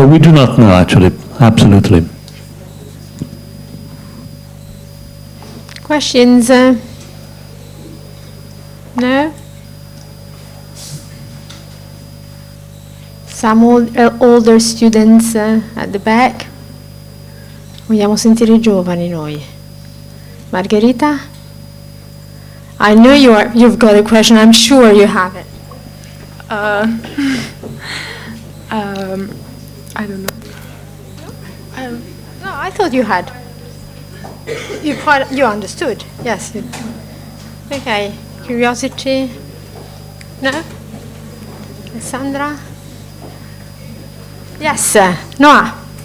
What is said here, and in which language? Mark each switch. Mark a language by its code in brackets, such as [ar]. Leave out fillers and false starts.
[en] So we do not know, actually, absolutely. Questions? No? Some older students at the back. [it] Vogliamo sentire i giovani noi. [en] Margherita? I know you've got a question. I'm sure you have it. I don't know. No, I thought you had. You understood. Yes. Okay. Curiosity? No? Alessandra? Yes. Noah?